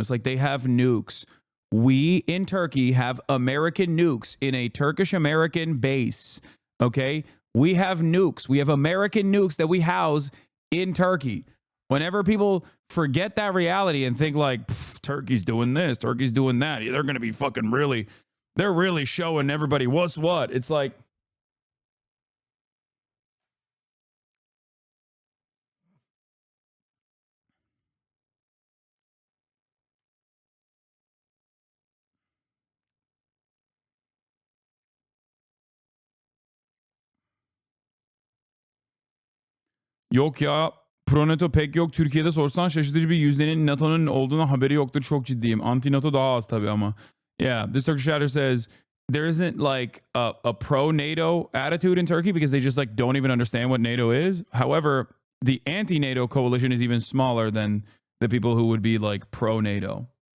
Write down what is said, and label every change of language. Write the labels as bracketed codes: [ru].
[en] It's like they have nukes. We in Turkey have American nukes in a Turkish-American base. Okay? We have nukes. We have American nukes that we house in Turkey. Whenever people forget that reality and think like, Turkey's doing this, Turkey's doing that, they're going to be fucking really, they're really showing everybody what's what. It's like, [tr] yok ya, Pro-NATO pek yok. Türkiye'de sorsan şaşırtıcı bir yüzdenin NATO'nun olduğuna haberi yoktur. Çok ciddiyim. Anti-NATO daha az tabii ama. [en] Yeah, this Turkish chatter says there isn't like a pro-NATO attitude in Turkey because they just like don't even understand what NATO is. However, the anti-NATO coalition is even smaller than the people who would be like pro-NATO.